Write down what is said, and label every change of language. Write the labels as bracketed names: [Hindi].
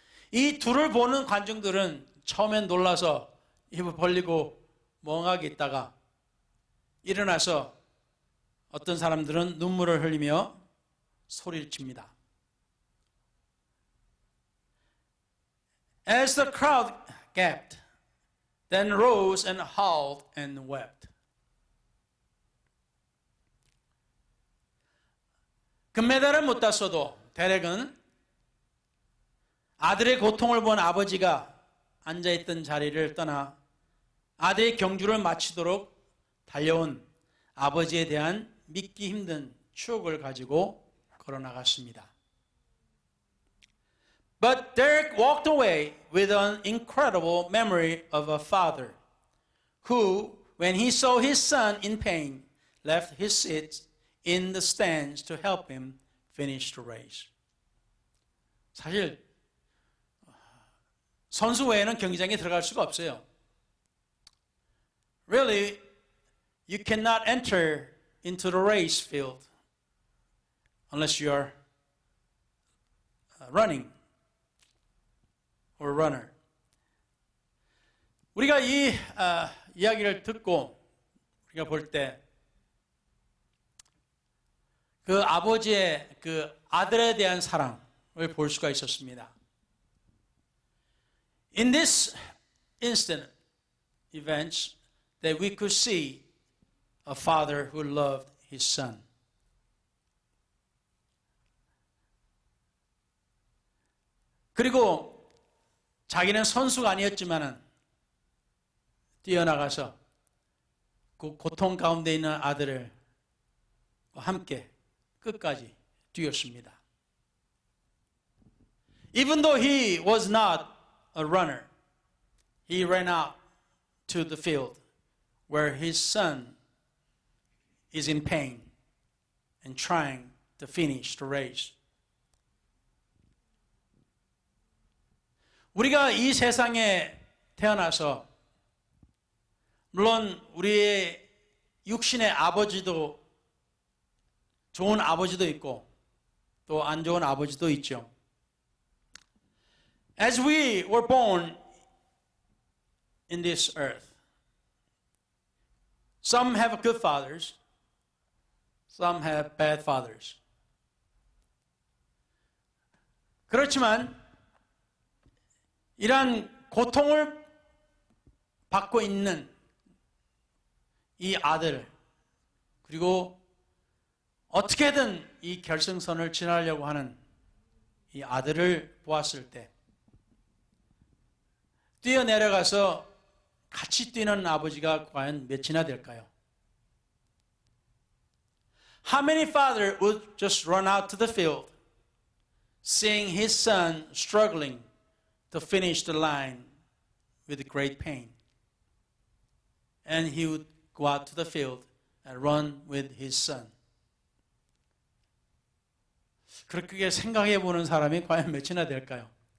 [Korean] 이 둘을 보는 관중들은 처음엔 놀라서 입을 벌리고 멍하게 있다가 일어나서 어떤 사람들은 눈물을 흘리며 소리를 칩니다. [English] As the crowd gaped, then rose and howled and wept. [Korean] 금메달을 못 땄어도 데렉은 아들의 고통을 본 아버지가 앉아있던 자리를 떠나 아들의 경주를 마치도록 달려온 아버지에 대한 믿기 힘든 추억을 가지고 걸어나갔습니다. [English] But Derek walked away with an incredible memory of a father who, when he saw his son in pain, left his seat in the stands to help him finish the race. [Korean] 사실 선수 외에는 경기장에 들어갈 수가 없어요. [English] Really, you cannot enter into the race field unless you are running or runner. [Korean] 우리가 이 이야기를 듣고 우리가 볼 때 그 아버지의 그 아들에 대한 사랑을 볼 수가 있었습니다. [English] In this instant events that we could see a father who loved his son. [Korean] 그리고 자기는 선수가 아니었지만은 뛰어나가서 그 고통 가운데 있는 아들을 함께 끝까지 뛰었습니다. [English] Even though he was not a runner, he ran out to the field where his son is in pain and trying to finish the race. [Korean] 우리가 이 세상에 태어나서 물론 우리의 육신의 아버지도 좋은 아버지도 있고 또 안 좋은 아버지도 있죠. [English] As we were born in this earth, some have good fathers, some have bad fathers. [Korean] 그렇지만 이러한 고통을 받고 있는 이 아들, 그리고 어떻게든 이 결승선을 지나려고 하는 이 아들을 보았을 때 뛰어내려가서 같이 뛰는 아버지가 과연 몇이나 될까요? [English] How many father would just run out to the field seeing his son struggling to finish the line with great pain? And he would go out to the field and run with his son. [Korean] 그렇게 생각해 보는 사람이 과연 몇이나 될까요?